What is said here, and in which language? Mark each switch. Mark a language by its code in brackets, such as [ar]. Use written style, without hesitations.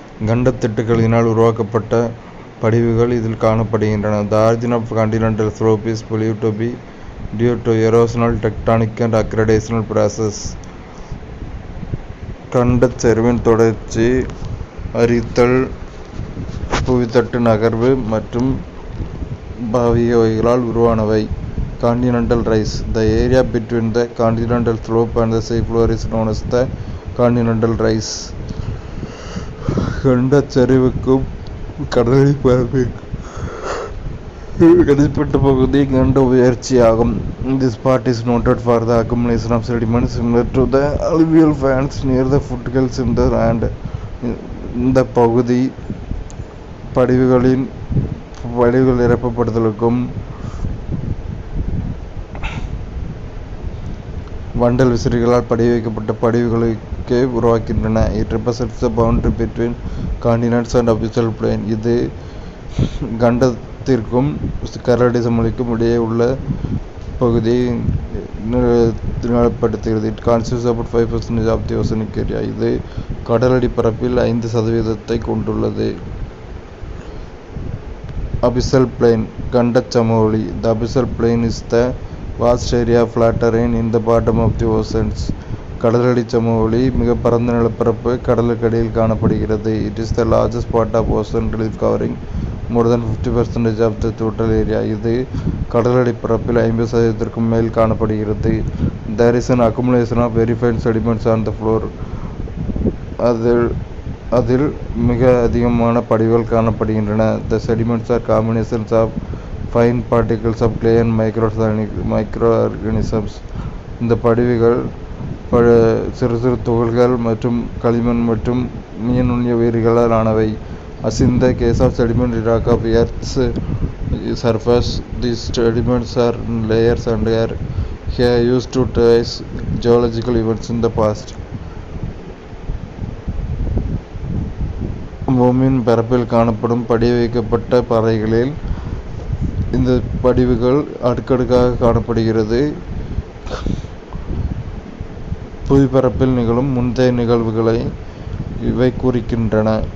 [ta] கண்டத்திட்டுகளினால் உருவாக்கப்பட்ட படிவுகள் இதில் காணப்படுகின்றன. [en] The origin of continental slope is believed to be due to erosional, tectonic and accretional process. [ta] கண்டச் சரிவின் தொடர்ச்சி, அரித்தல், புவித்தட்டு நகர்வு மற்றும் பாவிகைகளால் உருவானவை. [en] Continental rise. The area between the continental slope and the seafloor is known as the continental rise. [ta] கண்டச் சரிவுக்கும் கடலடி பரப்பிற்கும் இடைப்பட்ட பகுதி கண்ட உயர்ச்சியாகும். [en] This part is noted for the accumulation of sediments similar to the alluvial fans near the foothills in the land. [ta] இந்த பகுதி படிவுகள் நிரப்பப்படுதலுக்கும் வண்டல் விசிறிகளால் படிவைக்கப்பட்ட படிவுகளுக்கே உருவாக்கின்றன. [en] It represents the boundary between continents and abyssal plain. [ta] இது கண்டத்திற்கும் கரடி சமவெளிக்கும் இடையே உள்ள பகுதியை நிலப்படுத்துகிறது. [en] It constitutes about 5% of the oceanic area. [ta] இது கடலடி பரப்பில் 5% கொண்டுள்ளது. [en] Abyssal plain. [ta] கண்டச் சமவெளி. [en] The abyssal plain is the vast area of flat terrain in the bottom of the oceans. [ta] கடலடி சமவெளி மிக பரந்த நிலப்பரப்பு கடலுக்கடியில் காணப்படுகிறது. [en] It is the largest part of ocean relief covering more than 50% of the total area. [ta] இது கடலடி பரப்பில் 50% மேல் காணப்படுகிறது. [en] There is an accumulation of very fine sediments on the floor. [ta] அதில் மிக அதிகமான படிவுகள் காணப்படுகின்றன. [en] The sediments are combinations of fine particles of clay and microorganisms. [ta] இந்த படிவுகள் சிறு சிறு துகள்கள் மற்றும் களிமண் மற்றும் நுண்ணிய உயிரிகளால் ஆனவை. [en] As in the case of sedimentary rock of Earth's surface, these sediments are in layers and are used to trace geological events in the past. [ta] பூமியின் பரப்பில் காணப்படும் படிய வைக்கப்பட்ட பாறைகளில் இந்த படிவுகள் அடுக்கடுக்காக காணப்படுகிறது. புவிப்பரப்பில் நிகழும் முந்தைய நிகழ்வுகளை இவை குறிக்கின்றன.